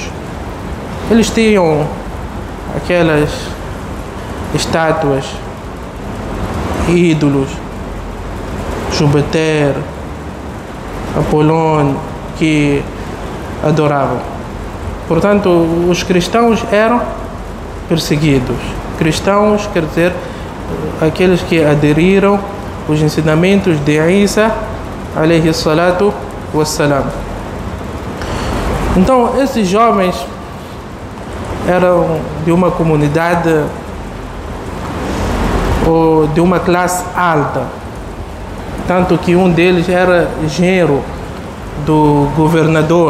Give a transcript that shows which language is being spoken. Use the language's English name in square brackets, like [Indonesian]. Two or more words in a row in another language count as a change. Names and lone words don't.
[Portuguese] Eles tinham aquelas estátuas, ídolos, Júpiter, Apolônio, que adoravam. Portanto, os cristãos eram perseguidos. Cristãos quer dizer aqueles que aderiram os ensinamentos de Isa [Arabic] عليه الصلاة والسلام. [Portuguese] Então, esses jovens eram de uma comunidade ou de uma classe alta, tanto que um deles era genro do governador.